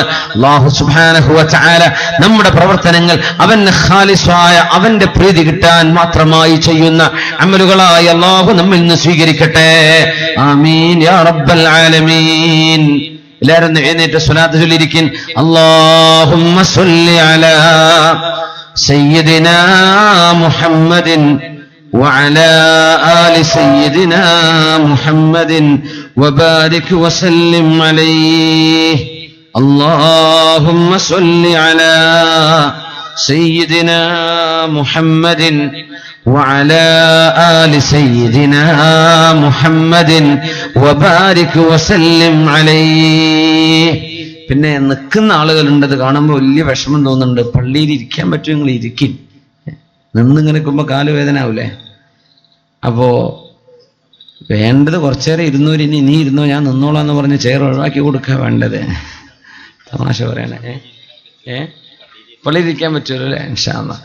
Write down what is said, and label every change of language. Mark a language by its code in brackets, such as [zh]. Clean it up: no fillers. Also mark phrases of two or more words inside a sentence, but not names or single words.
[ml] അല്ലാഹു [ar] سبحانه وتعالى [ml] നമ്മുടെ പ്രവർത്തനങ്ങൾ അവന് ഖാലിസായ അവന്റെ പ്രീതി കിട്ടാൻ മാത്രമായി ചെയ്യുന്ന അമലുകളായി അല്ലാഹു നമ്മിൽ നിന്ന് സ്വീകരിക്കട്ടെ. [ar] آمين يا رب العالمين. [ml] എല്ലാവരും എഴുന്നേറ്റ് സ്വലാത്ത് ചൊല്ലിയിരിക്കും. [ar] اللهم صل على سيدنا محمد وعلى آل سيدنا محمد وبارك وسلم عليه. اللهم صل على سيدنا محمد وعلى آل سيدنا محمد وبارك وسلم عليه. [ml] പിന്നെ നിൽക്കുന്ന ആളുകളുണ്ടത് കാണുമ്പോൾ വലിയ വിഷമം തോന്നുന്നുണ്ട്. പള്ളിയിൽ ഇരിക്കാൻ പറ്റും, നിങ്ങൾ ഇരിക്കും. നിന്നിങ്ങനെ നിൽക്കുമ്പോൾ കാലുവേദന ആവൂലേ? അപ്പോ വേണ്ടത് കുറച്ചേരം ഇരുന്നൂര്, ഇനി ഇരുന്നോ, ഞാൻ നിന്നോളാന്ന് പറഞ്ഞ് ചെയർ ഒഴിവാക്കി കൊടുക്കുക വേണ്ടത്. തമാശ പറയണേ. പള്ളിയിലിരിക്കാൻ പറ്റുമല്ലോ അല്ലേ? [ar] إن شاء الله.